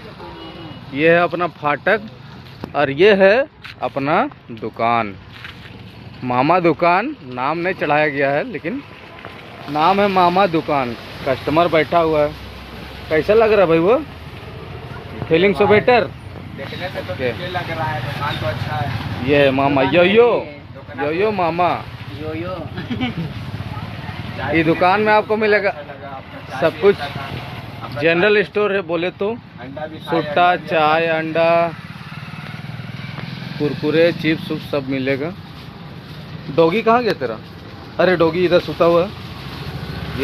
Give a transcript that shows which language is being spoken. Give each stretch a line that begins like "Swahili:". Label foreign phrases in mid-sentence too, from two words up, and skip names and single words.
Hindi: ये है अपना फाटक और ये है अपना दुकान, मामा दुकान। नाम नहीं चढ़ाया गया है, लेकिन नाम है मामा दुकान। कस्टमर बैठा हुआ है। कैसा लग रहा है भाई वो?
English: feeling so better?
Hindi: देखने से तो ये लग रहा है, दुकान तो अच्छा है। ये है मामा यो यो यो यो मामा यो यो। ये दुकान में आपको मिलेगा सब कुछ।
English: general store
Hindi: है बोले तो। सुट्टा, चाय, अंडा, कुरकुरे, चिप्स उप्स सब मिलेगा। डॉगी कहाँ गया तेरा? अरे डॉगी इधर सुता हुआ है।